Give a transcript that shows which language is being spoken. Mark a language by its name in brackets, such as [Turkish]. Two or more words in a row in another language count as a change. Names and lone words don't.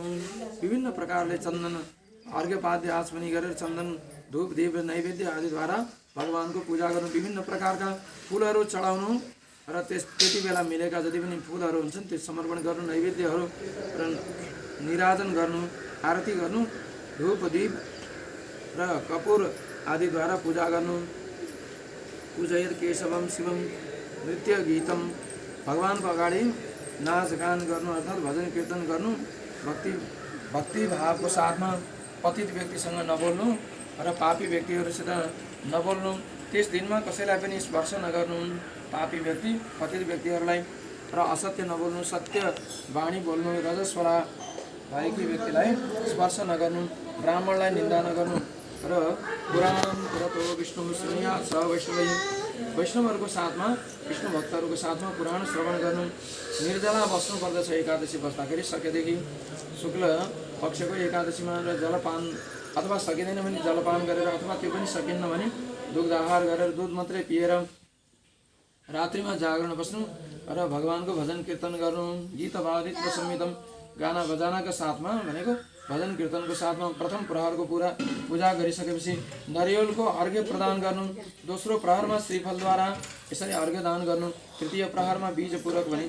[Nepali] विभिन्न प्रकारले चन्दन अर्घ्यपाद्य आचमनी गरेर चन्दन धूप दीप नैवेद्य आदिद्वारा भगवानको पूजा गर्नु। विभिन्न प्रकारका फुलहरू चढाउनु र त्यति बेला मिलेका जति पनि फुलहरू हुन्छन् त्यो समर्पण गर्नु, नैवेद्यहरू र निराजन गर्नु, आरती गर्नु, धूप दीप र कपुर आदिद्वारा पूजा गर्नु। [Sanskrit] पूजयत केशवम शिवम नृत्य गीतम, [Nepali] भगवानको अगाडि नाचगान गर्नु अर्थात् भजन कीर्तन गर्नु। भक्ति भावको साथमा पतित व्यक्तिसँग नबोल्नु र पापी व्यक्तिहरूसित नबोल्नु। त्यस दिनमा कसैलाई पनि स्पर्श नगर्नु, पापी व्यक्ति पतित व्यक्तिहरूलाई र असत्य नबोल्नु, सत्य वाणी बोल्नु, रजस्वला भएकी व्यक्तिलाई स्पर्श नगर्नु, ब्राह्मणलाई निन्दा नगर्नु र [Sanskrit] पुराण पुरतो विष्णु श्रेया स वैष्णवै [Nepali] वैष्णवहरूको साथमा विष्णु भक्तहरूको साथमा पुराण श्रवण गर्नु, निर्जला बस्नुपर्दछ एकादशी बस्दाखेरि सकेदेखि शुक्ल पक्षको एकादशीमा र जलपान अथवा सकिँदैन भने जलपान गरेर अथवा त्यो पनि सकिन्न भने दुग्ध आहार गरेर दुध मात्रै पिएर रात्रिमा जागरण बस्नु र भगवानको भजन कीर्तन गर्नु, गीत वादित र संगीतम गाना बजानाका साथमा भनेको भजन कीर्तनको साथमा प्रथम प्रहरको पूजा गरिसकेपछि नरिवलको अर्घ्य प्रदान गर्नु, दोस्रो प्रहरमा श्रीफलद्वारा यसरी अर्घ्य दान गर्नु, तृतीय प्रहरमा बीजपूर्वक भनिन्छ।